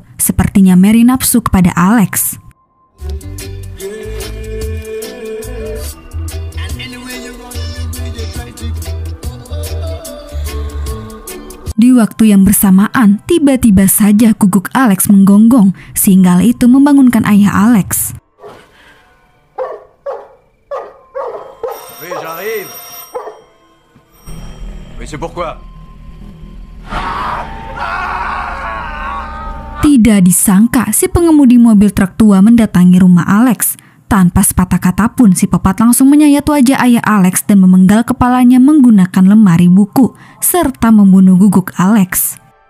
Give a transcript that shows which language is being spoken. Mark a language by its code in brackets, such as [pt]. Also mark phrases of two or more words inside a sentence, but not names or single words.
[id] Sepertinya Mary nafsu kepada Alex. Di waktu yang bersamaan, tiba-tiba saja guguk Alex menggonggong, sehingga hal itu membangunkan ayah Alex. [fr] Oui, j'arrive. Oui, c'est pourquoi? [id] Tidak disangka si pengemudi mobil truk tua mendatangi rumah Alex. Tanpa sepatah kata pun si pepat langsung menyayat wajah ayah Alex dan memenggal kepalanya menggunakan lemari buku serta membunuh guguk Alex.